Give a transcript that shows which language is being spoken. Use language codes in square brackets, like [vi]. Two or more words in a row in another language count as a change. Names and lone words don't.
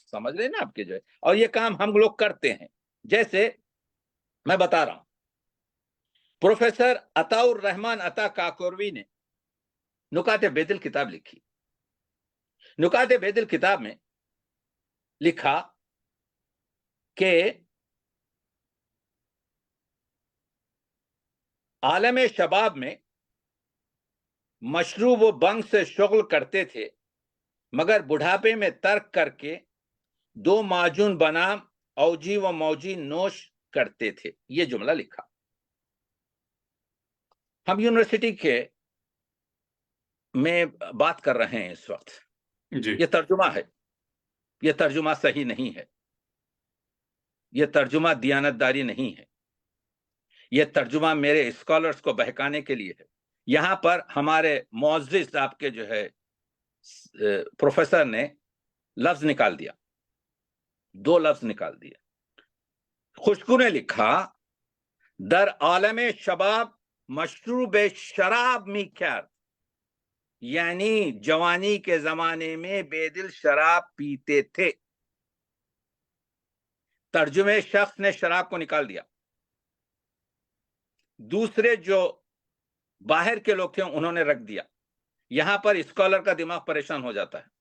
[ur] سمجھ رہے نا آپ کے جو ہے، اور یہ کام ہم لوگ کرتے ہیں. جیسے میں بتا رہا ہوں، پروفیسر عطا الرحمن عطا کاکوروی نے نکات بیدل کتاب لکھی. نکات بیدل کتاب میں لکھا کہ عالم شباب میں مشروب و بنگ سے شغل کرتے تھے، مگر بڑھاپے میں ترک کر کے 2 معجون بنام اوجی و موجی نوش کرتے تھے. یہ جملہ لکھا. ہم یونیورسٹی کے میں بات کر رہے ہیں اس وقت. یہ ترجمہ ہے، یہ ترجمہ صحیح نہیں ہے، یہ ترجمہ دیانتداری نہیں ہے، یہ ترجمہ میرے اسکالرز کو بہکانے کے لیے ہے. یہاں پر ہمارے معزز آپ کے جو ہے پروفیسر نے لفظ نکال دیا، 2 لفظ نکال دیا. خوشبو نے لکھا [fa] در عالم شباب مشروب شراب می کرد، [ur] یعنی جوانی کے زمانے میں بے دل شراب پیتے تھے. ترجمے شخص نے شراب کو نکال دیا. دوسرے جو باہر کے لوگ تھے انہوں نے رکھ دیا. یہاں پر اسکالر کا دماغ پریشان ہو جاتا ہے.